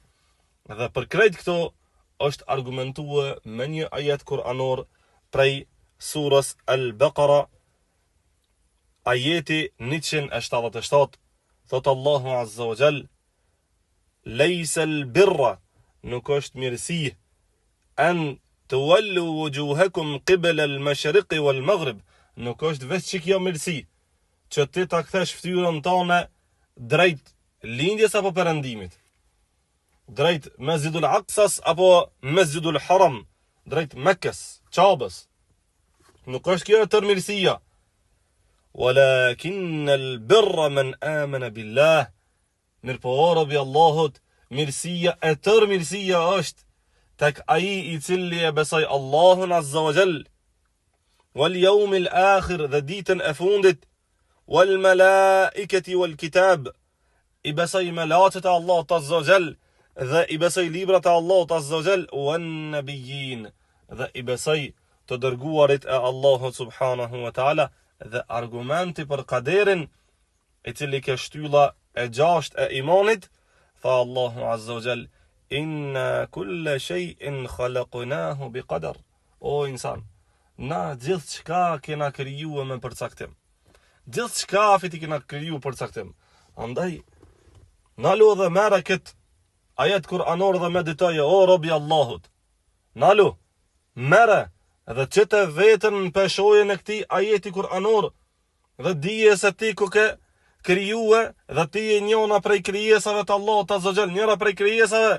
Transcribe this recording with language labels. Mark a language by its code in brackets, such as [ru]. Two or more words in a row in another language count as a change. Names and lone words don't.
[sq] Dhe për krejt këto është argumentuar me një ajet kuranor prej surës Al-Baqara, ajeti 177, thot Allahu [ar] عز وجل: "ليس البر", [sq] nuk është mirësi, [ar] "أن تولوا وجوهكم قبل المشرق والمغرب", [sq] nuk është vetë që kjo mirësi, që ti ta kthesh fytyrën tënde drejt lindjes apo perëndimit. drejt Mesjidul Aqsas apo Mesjidul Haram, drejt Mekkës, Qabës. Nuk është kjo e tërë mirësia. [ar] ولكن البر من آمن بالله. [sq] Mirpo o robi Allahut, mirësia e tërë mirësia është tek ai I cili e besoi Allahun [ar] عز وجل, واليوم الآخر [sq] dhe ditën e fundit, [ar] والملائكة والكتاب, [sq] I besoi melaçet e Allahut [ar] عز وجل [sq] dhe I besoi librat e Allahut [ar] عز وجل, والنبيين [sq] dhe I besoi të dërguarit e Allahut [ar] سبحانه وتعالى. [sq] Dhe argumenti për kaderin, I cili ke shtylla e 6 e imanit, tha Allahu [ar] عز وجل, إنا كل شيء خلقناه بقدر. [sq] O insan, na gjithçka kena krijuar me përcaktim. Gjithçka I kena krijuar përcaktim. Andaj nalu dhe merre kët ajet kuranor dhe meditoje, o robi Allahut. Nalu, merre dhe qëte vetën peshoje në këti ajeti kuranor dhe dije se ti ku ke krijuar dhe ti e njona prej krijesave të Allahut [ar] عز وجل, [sq] njëra prej krijesave.